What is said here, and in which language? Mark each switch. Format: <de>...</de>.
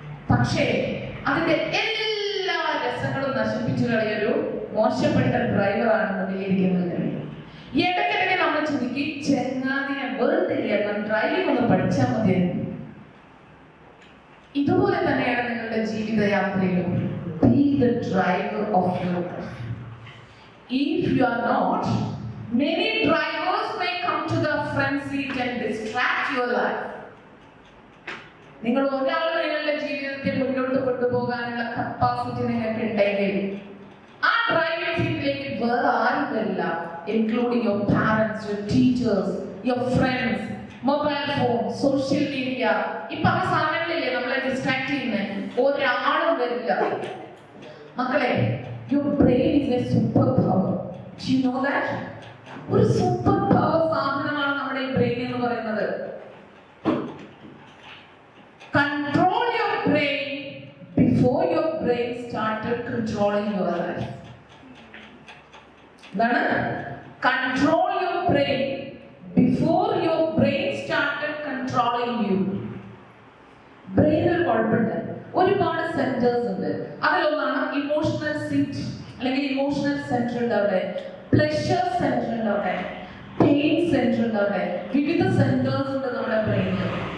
<ml>പക്ഷേ അതിന്റെ എല്ലാ രസങ്ങളും നശിപ്പിച്ചു കളയൊരു മോശപ്പെട്ട ഡ്രൈവറാണ് മുന്നിലിരിക്കുന്നത്. ഇടയ്ക്കിടയ്ക്ക് നമ്മൾ ചിന്തിക്കും, ചെങ്ങാതിനെ വെറുതെ ഡ്രൈവിംഗ് ഒന്ന് പഠിച്ചാൽ മതിയായിരുന്നു. ഇതുപോലെ തന്നെയാണ് നിങ്ങളുടെ ജീവിതയാത്രയിലും.</ml> <en>Be the driver of your life. If you are not, many drivers may come to the front seat and distract your life.</en> <ml>നിങ്ങൾ ഒരാൾ നിങ്ങളുടെ ജീവിതത്തെ മുന്നോട്ട് കൊണ്ടുപോകാനുള്ള കപ്പാസിറ്റി നിങ്ങൾക്ക് ഉണ്ടെങ്കിൽ ആ ഡ്രൈവിംഗ് സീറ്റിലേക്ക് വേറെ ആരും വരില്ല,</ml> <en>including your parents, your teachers, your friends,</en> <ml>mobile phone, social media, ഈ പറഞ്ഞ സാധനങ്ങളില്ലേ നമ്മളെ ഡിസ്ട്രാക്ട് ചെയ്യുന്നത്, ഒരാളും വരില്ല.</ml> <en>മക്കളെ, your brain is a super power. Do you know that?</en> <ml>ഒരു സൂപ്പർ പവർ സാധനമാണ് നമ്മുടെ ഈ ബ്രെയിൻ എന്ന് പറയുന്നത്.</ml> <en>Control your brain before your brain started controlling your life.</en> <ml>എന്താണ്?</ml> <en>Control your brain before your brain started controlling you.</en> <ml>ബ്രെയിനിൽ കുഴപ്പമുണ്ട്, ഒരുപാട് സെന്റേഴ്സ് ഉണ്ട്. അതിലൊന്നാണ് ഇമോഷണൽ സീറ്റ് അല്ലെങ്കിൽ ഇമോഷണൽ സെന്റർ ഉണ്ട് അവിടെ, പ്ലഷർ സെന്റർ ഉണ്ട് അവിടെ, പെയിൻ സെന്റർ ഉണ്ട് അവിടെ. വിവിധ സെന്റേഴ്സ് ഉണ്ട് നമ്മുടെ ബ്രെയിനിൽ.</ml>